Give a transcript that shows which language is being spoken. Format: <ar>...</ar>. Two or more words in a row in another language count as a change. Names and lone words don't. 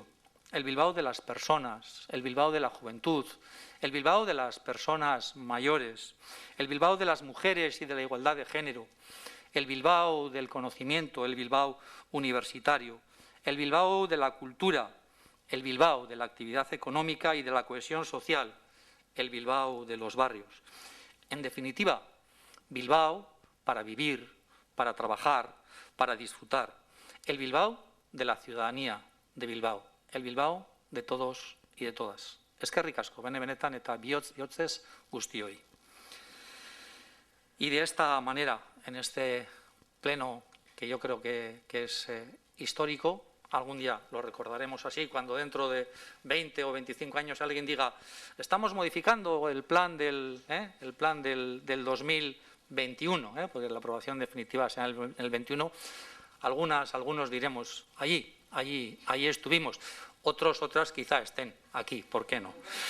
<es>El Bilbao de las personas, el Bilbao de la juventud, el Bilbao de las personas mayores, el Bilbao de las mujeres y de la igualdad de género, el Bilbao del conocimiento, el Bilbao universitario, el Bilbao de la cultura, el Bilbao de la actividad económica y de la cohesión social, el Bilbao de los barrios. En definitiva, Bilbao para vivir, para trabajar, para disfrutar. El Bilbao de la ciudadanía de Bilbao. El Bilbao de todos y de todas.</es> <eu>Eskerrik asko, benetan eta bihotzez guztioi.</eu> <es>Y de esta manera, en este pleno que yo creo que es histórico, algún día lo recordaremos así, cuando dentro de 20 o 25 años alguien diga estamos modificando el plan del 2021, porque la aprobación definitiva será en el 21, algunos diremos allí estuvimos, otras quizá estén aquí, ¿por qué no?</es>